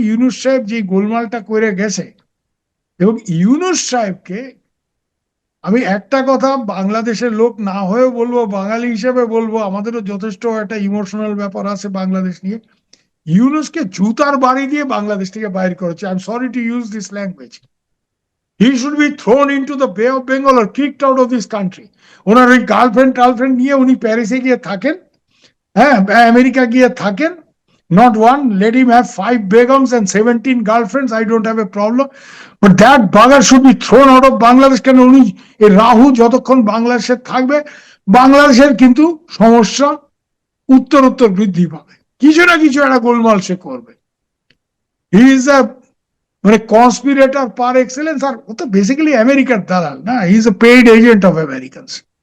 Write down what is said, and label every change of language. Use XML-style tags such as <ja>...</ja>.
<bn>ইউনূস সাহেব যে গোলমালটা করে গেছে, এবং ইউনূস সাহেবকে আমি একটা কথা বাংলাদেশের লোক না হয়েও বলবো, বাঙালি হিসেবে বলবো, আমাদেরও যথেষ্ট একটা ইমোশনাল ব্যাপার আছে বাংলাদেশ নিয়ে। ইউনূসকে জুতার বাড়ি দিয়ে বাংলাদেশ থেকে বাইর করেছে।</bn> <en>I am sorry to use this language. He should be thrown into the Bay of Bengal or kicked out of this country.</en> <bn>ওনার ওই গার্লফ্রেন্ড টার্লফ্রেন্ড নিয়ে উনি প্যারিসে গিয়ে থাকেন, হ্যাঁ, আমেরিকা গিয়ে থাকেন।</bn> <en>Not one, let him have 5 Begums and 17 girlfriends. I don't have a problem. But that bugger should be thrown out of Bangladesh.</en> <bn>কেন উনি, এই রাহু যতক্ষণ বাংলাদেশে থাকবে, বাংলাদেশের কিন্তু সমস্যা উত্তর উত্তর বৃদ্ধি পাবে। কিছু না কিছু একটা গোলমাল সে করবে।</bn> <en>he is a,</en> <bn>মানে</bn> <en>Conspirator par excellence.</en> <bn>আর ও তো বেসিক্যালি আমেরিকার দালাল না,</bn> <en>He is a paid agent of Americans.</en>